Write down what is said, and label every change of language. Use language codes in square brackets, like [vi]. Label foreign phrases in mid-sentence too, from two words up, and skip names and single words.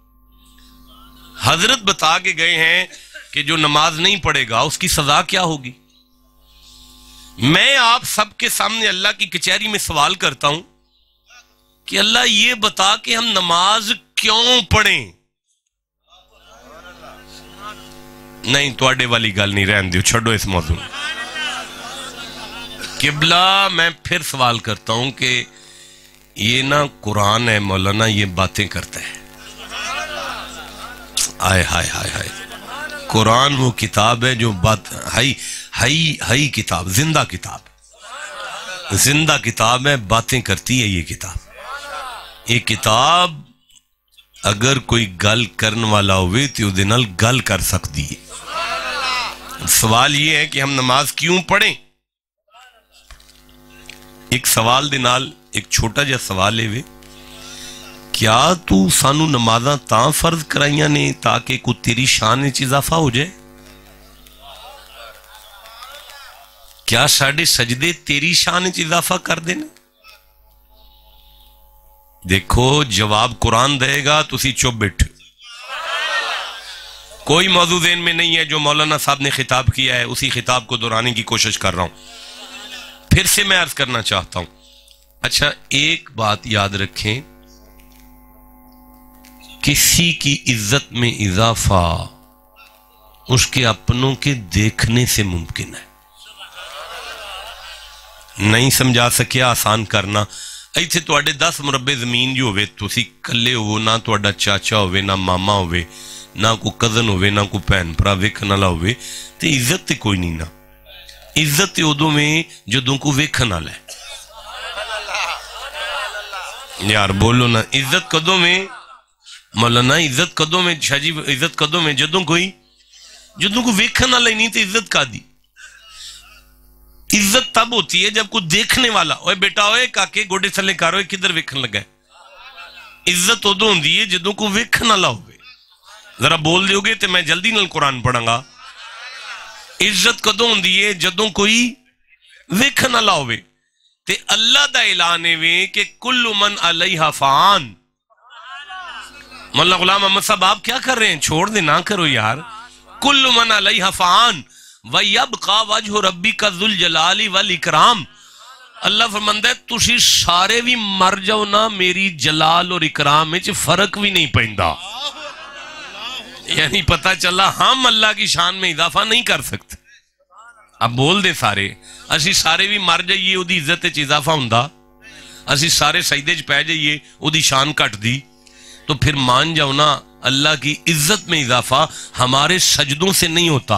[ur] حضرت بتا کے گئے ہیں کہ جو نماز نہیں پڑھے گا اس کی سزا کیا ہوگی. میں آپ سب کے سامنے اللہ کی کچہری میں سوال کرتا ہوں کہ اللہ یہ بتا کہ ہم نماز کیوں پڑھیں. [pa] نہیں توڑے والی گل نہیں، رہن دیو، چھڑو اس موضوع. [ur] قبلہ میں پھر سوال کرتا ہوں کہ یہ نا قرآن ہے مولانا، یہ باتیں کرتا ہے. آئے ہائے ہائے ہائے. قرآن وہ کتاب ہے جو بات ہائی کتاب، زندہ کتاب ہے، باتیں کرتی ہے یہ کتاب. [pa] یہ کتاب اگر کوئی گل کرن والا ہوئے تو دے نال گل کر سکتی ہے. [ur] سوال یہ ہے کہ ہم نماز کیوں پڑھیں. [pa] ایک سوال دے نال ایک چھوٹا جا سوال ہے، کیا تو سانو نمازاں تاں فرض کرائیاں نے تاکہ کو تیری شان وچ اضافہ ہو جائے؟ کیا ساڈے سجدے تیری شان وچ اضافہ کر دینا؟ [ur] دیکھو جواب قرآن دے گا، [pa] تسی چپ بیٹھے. [ur] کوئی موضوع ذہن میں نہیں ہے. جو مولانا صاحب نے خطاب کیا ہے اسی خطاب کو دہرانے کی کوشش کر رہا ہوں. پھر سے میں عرض کرنا چاہتا ہوں. اچھا ایک بات یاد رکھیں، کسی کی عزت میں اضافہ اس کے اپنوں کے دیکھنے سے ممکن ہے. [pa] نہیں سمجھا سکیا آسان کرنا. ایتھے تواڈے 10 مربے زمین جو ہوئے تسی کلے ہو, نہ تواڈا چاچا ہوئے, نہ ماما ہوئے, نہ کوئی کزن ہوئے, نہ کوئی بہن بھرا ویکھن والا ہوئے, تے عزت تے کوئی نہیں. نا عزت تے ادوں میں جدوں کو ویکھن والا ہے. یار بولو نا, عزت کدوں میں مولانا, عزت کدوں میں شاہ جی, عزت کدوں میں جدوں کو ویکھن والا ہی نہیں تے عزت کا دی. [ur] عزت تب ہوتی ہے جب کوئی دیکھنے والا, [pa] اوے بیٹا اوے کاکے گوڑے تھلے کر, اوے کدھر ویکھن لگا ہے. عزت ادوں ہوندی ہے جدوں کو ویکھن والا ہوئے. ذرا بول دیو گے تے میں جلدی نال قرآن پڑھاں گا. عزت کدوں ہوندی ہے جدوں کوئی ویکھن والا ہوئے. تے اللہ دا اعلان ہے کہ [ar] کل من علیہا فان. [ur] مولانا غلام احمد صاحب آپ کیا کر رہے ہیں, [pa] چھوڑ دے, نہ کرو یار. [ar] کل من علیہا فان وَيَبْقَى وَجْهُ رَبِّكَ ذُو الْجَلَالِ وَالْإِكْرَامِ. [pa] اللہ فرماندا ہے تسی سارے بھی مر جاؤ نا, میری جلال اور اکرام وچ فرق بھی نہیں پیندا. [ur] یعنی پتہ چلا ہم اللہ کی شان میں اضافہ نہیں کر سکتے. [pa] اب بول دے سارے, اسی سارے بھی مر جائیے او دی عزت وچ اضافہ ہوندا, اسی سارے سجدے وچ پے جائیے او دی شان گھٹ دی, [ur] تو پھر مان جاؤ نا اللہ کی عزت میں اضافہ ہمارے سجدوں سے نہیں ہوتا.